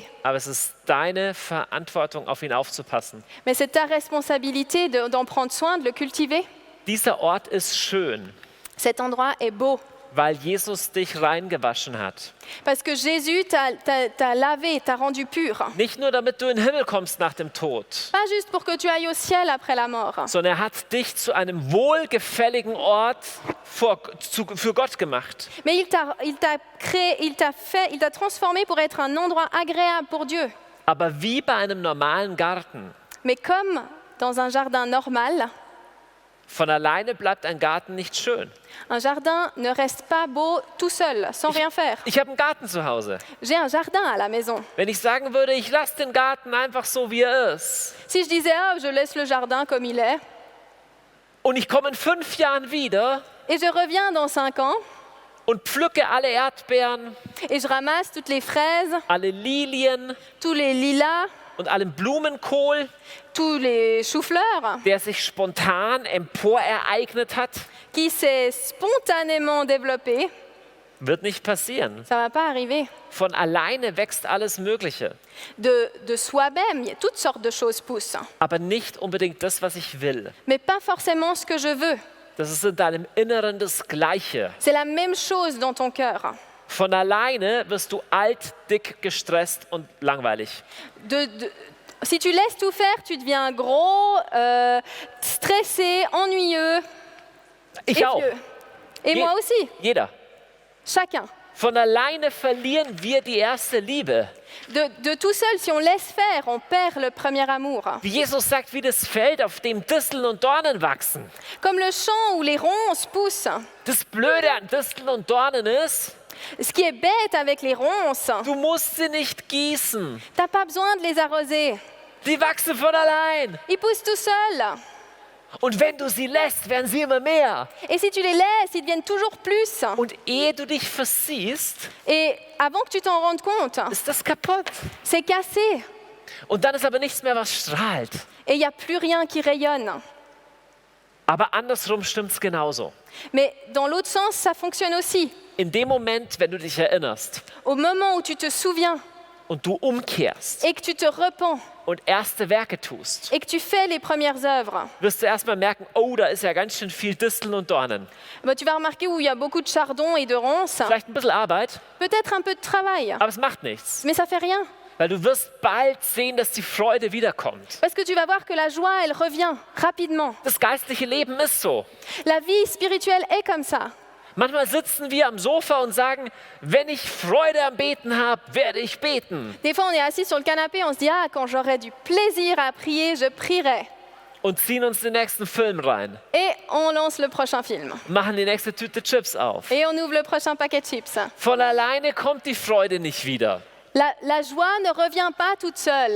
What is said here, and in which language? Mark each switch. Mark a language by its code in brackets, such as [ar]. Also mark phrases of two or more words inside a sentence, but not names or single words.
[de] Aber es ist deine Verantwortung, auf ihn aufzupassen. [fr] Mais c'est ta responsabilité d'en prendre soin, de le cultiver. [de] Dieser Ort ist schön, [fr] Cet endroit est beau [de] weil Jesus dich reingewaschen hat. [fr] parce que Jésus t'a lavé, t'a rendu pur. [de] Nicht nur, damit du in den Himmel kommst nach dem Tod, [fr] Pas juste pour que tu ailles au ciel après la mort, [de] sondern er hat dich zu einem wohlgefälligen Ort für Gott gemacht. [fr] mais il t'a créé, il t'a transformé pour être un endroit agréable pour Dieu. [de] Aber wie bei einem normalen Garten, [fr] Mais comme dans un jardin normal, [de] von alleine bleibt ein Garten nicht schön. [fr] un jardin ne reste pas beau tout seul, sans rien faire. [de] Ich habe einen Garten zu Hause. [fr] J'ai un jardin à la maison. [de] Wenn ich sagen würde, ich lasse den Garten einfach so, wie er ist, [fr] Si je disais, ah, je laisse le jardin comme il est, [de] und ich komme in 5 Jahren wieder [fr] et je reviens dans 5 ans, [de] und pflücke alle Erdbeeren, [fr] et je ramasse toutes les fraises, [de] alle Lilien [fr] tous les lilas, [de] und allen Blumenkohl, [fr] tous les choux-fleurs, [de] der sich spontan emporereignet hat, [fr] qui s'est spontanément développé, [de] wird nicht passieren. [fr] ça ne va pas arriver. [de] Von alleine wächst alles Mögliche, [fr] De soi-même, il y a toutes sortes de choses poussent, [de] aber nicht unbedingt das, was ich will. [fr] mais pas forcément ce que je veux. [de] Das ist in deinem Inneren das Gleiche. [fr] C'est la même chose dans ton cœur. [de] Von alleine wirst du alt, dick, gestresst und langweilig. [fr] Si tu laisses tout faire, tu deviens gros, stressé, ennuyeux [de] Ich [fr] et [de] auch. [fr] vieux. Et Je- moi aussi, [de] Jeder. [fr] chacun. [de] Von alleine verlieren wir die erste Liebe. [fr] De tout seul, si on laisse faire, on perd le premier amour. [de] Wie Jesus sagt, wie das Feld, auf dem Disteln und Dornen wachsen. [fr] Comme le champ où les ronces poussent. [de] Das Blöde an Disteln und Dornen ist, [fr] Ce qui est bête avec les ronces, [de] du musst sie nicht gießen. [fr] t'as pas besoin de les arroser. [de] Die wachsen von allein. [fr] Ils poussent tout seuls. [de] Und wenn du sie lässt, werden sie immer mehr. [fr] Et si tu les laisses, ils deviennent toujours plus. [de] Und ehe du dich versiehst, [fr] Et avant que tu t'en rendes compte, [de] ist das kaputt. [fr] c'est cassé. [de] Und dann ist aber nichts mehr, was strahlt. [fr] Et il n'y a plus rien qui rayonne. [de] Aber andersrum stimmt es genauso. [fr] Mais dans l'autre sens, ça fonctionne aussi. [de] In dem Moment, wenn du dich erinnerst [fr] Au moment où tu te souviens [de] und du umkehrst [fr] et que tu te repens [de] und erste Werke tust, [fr] et que tu fais les premières œuvres, [de] wirst du erstmal merken, oh, da ist ja ganz schön viel Disteln und Dornen. [fr] tu vas remarquer où il y a beaucoup de chardon et de ronces, [de] Vielleicht ein bisschen Arbeit, [fr] peut-être un peu de travail, [de] aber es macht nichts. [fr] mais ça fait rien. [de] Weil du wirst bald sehen, dass die Freude wiederkommt. [fr] Parce que tu vas voir que la joie, elle revient rapidement. [de] Das geistliche Leben ist so. [fr] La vie spirituelle est comme ça. [de] Manchmal sitzen wir am Sofa und sagen, wenn ich Freude am Beten habe, werde ich beten. [fr] Des fois, on est assis sur le canapé, on se dit, ah, quand j'aurai du plaisir à prier, je prierai. [de] Und ziehen uns den nächsten Film rein. [fr] Et on lance le prochain film. [de] Machen die nächste Tüte Chips auf. [fr] Et on ouvre le prochain paquet de chips. [de] Von alleine kommt die Freude nicht wieder. [fr] La joie ne revient pas toute seule.